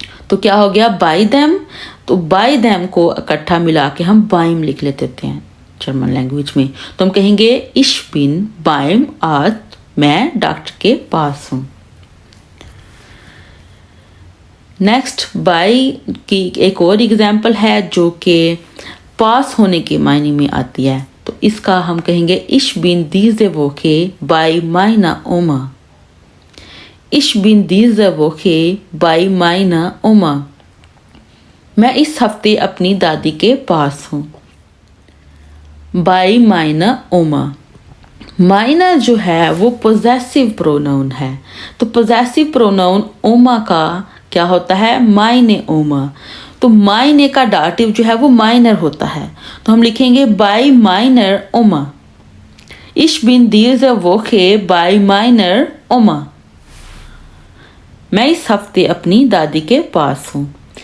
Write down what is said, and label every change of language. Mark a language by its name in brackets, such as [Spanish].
[Hindi] तो क्या हो गया, बाई देम। तो बाई देम को इकट्ठा मिला के हम बाइम लिख लेते हैं जर्मन लैंग्वेज में। तो हम कहेंगे [German] ich bin beim Arzt, [Hindi] मैं डॉक्टर के पास हूँ। नेक्स्ट बाई की एक और एग्जाम्पल है जो कि पास होने के मायने में आती है। तो इसका हम कहेंगे [German] ich bin diese Woche bei meiner Oma, ich bin diese Woche bei meiner Oma, [Hindi] मैं इस हफ्ते अपनी दादी के पास हूँ। by [German] meiner Oma, [Hindi] माइनर जो है वो पोजेसिव प्रोनाउन है। तो पोजेसिव प्रोनाउन ओमा का क्या होता है, माइने ओमा। तो माइने का डाटिव जो है वो माइनर होता है। तो हम लिखेंगे बाय माइनर ओमा, [German] ich bin diese Woche bei meiner Oma, [Hindi] मैं इस हफ्ते अपनी दादी के पास हूँ।